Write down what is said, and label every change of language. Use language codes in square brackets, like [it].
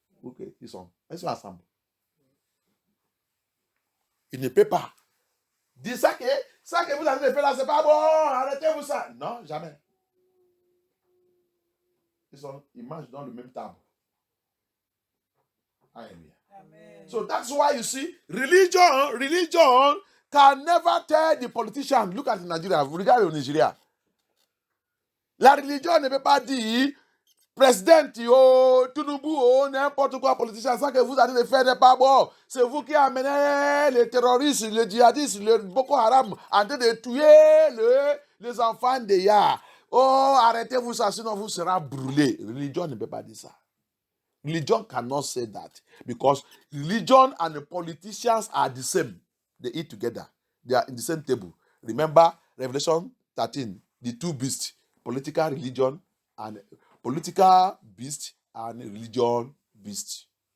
[fr] Ok, ils sont ensemble. Il ne peut pas dire ça que vous avez fait là, c'est pas bon, arrêtez-vous ça. Non, jamais. Ils mangent dans le même table. Hallelujah. Amen. [en] So that's why you see, religion can never tell the politician. Look at Nigeria. [fr] Vous regardez au Nigeria. La religion ne peut pas dire président, Tinubu, n'importe quoi politicien, ça que vous allez faire n'est pas bon. C'est vous qui amenez les terroristes, les djihadistes, le Boko Haram en train de tuer les enfants d'Eya. Oh, arrêtez-vous ça, sinon vous serez brûlés. Religion ne peut pas dire ça. [en] Religion cannot say that because religion and the politicians are the same. They eat together. They are in the same table. Remember Revelation 13, the two beasts, political religion and political beast and religion beast.